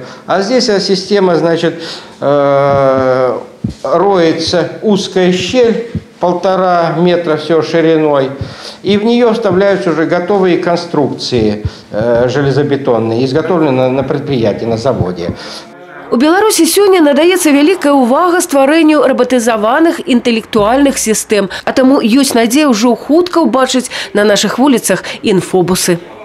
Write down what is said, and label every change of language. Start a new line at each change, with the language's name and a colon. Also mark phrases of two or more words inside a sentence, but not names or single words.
Russian: А здесь система, значит, роется узкая щель, 1,5 метра все шириной, и в нее вставляются уже готовые конструкции железобетонные, изготовленные на предприятии, на заводе.
Belarusian: У Беларусі сёння надаецца вялікая ўвага стварэнню рабатызаваных інтэлектуальных сістэм, а таму ёсць надзея ўжо хутка ўбачыць на нашых вуліцах інфобусы.